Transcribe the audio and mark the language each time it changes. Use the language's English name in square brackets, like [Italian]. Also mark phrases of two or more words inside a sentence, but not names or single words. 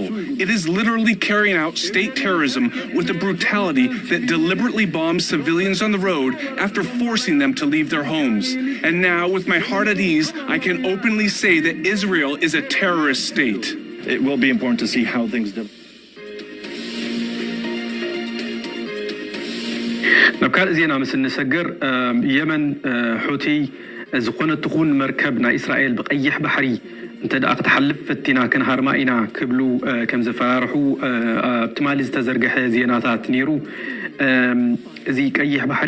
[English] It is literally carrying out state terrorism with a brutality that deliberately bombs civilians on the road after forcing them to leave their homes. And now, with my heart at ease, I can openly say that Israel is a terrorist state. It will be important to see how things develop. [Tigrinya] ናብ ካልእ ዜና ምስ እንሰግር የመን ሑቲ ዝኾነ ትኹን መርከብ ናይ እስራኤል ብቀይሕ ባሕሪ እንተ ደኣ ክትሓልፍ ፈቲና ክንሃርማ ኢና ክብሉ ከም ዘፈራርሑ ኣብትማሊ ዝተዘርገሐ ዜናታት ነይሩ እዚ ቀይሕ ባሕሪ